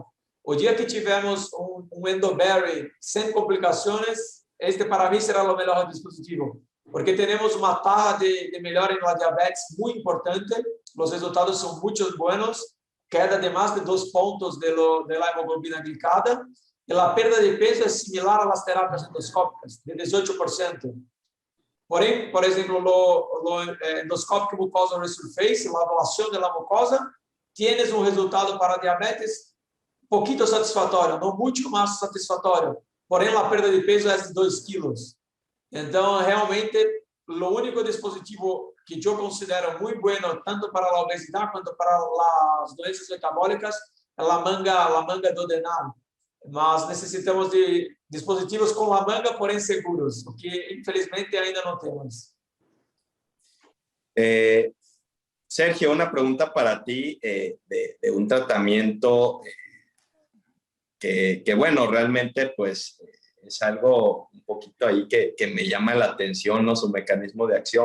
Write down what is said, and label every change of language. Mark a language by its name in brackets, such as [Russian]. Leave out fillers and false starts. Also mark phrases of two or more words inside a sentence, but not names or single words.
[Portuguese] O dia que tivermos um Endoberry sem complicações, este para mim será o melhor dispositivo, porque temos uma taxa de melhora na diabetes muito importante, os resultados são muito bons, queda de mais de 2 pontos da hemoglobina glicada, [Spanish] y la pérdida de peso es similar a las terapias endoscópicas, de 18%. [Portuguese] Porém, por exemplo, [Spanish] lo endoscópico mucosa resurface, la ablación de la mucosa, tienes un resultado para diabetes poquito satisfatório, [Portuguese] não muito mais satisfatório. Porém, a perda de peso é de 2 quilos. Então, realmente, o único dispositivo que eu considero muito bueno, tanto para a obesidade quanto para as doenças metabólicas, é a manga duodenal. Mas necessitamos de dispositivos com a manga, porém seguros, o que, infelizmente, ainda não temos. [Spanish] Sergio, una pregunta para ti de un tratamiento que bueno, realmente pues es algo un poquito ahí que me llama la atención, ¿no? Su mecanismo de acción.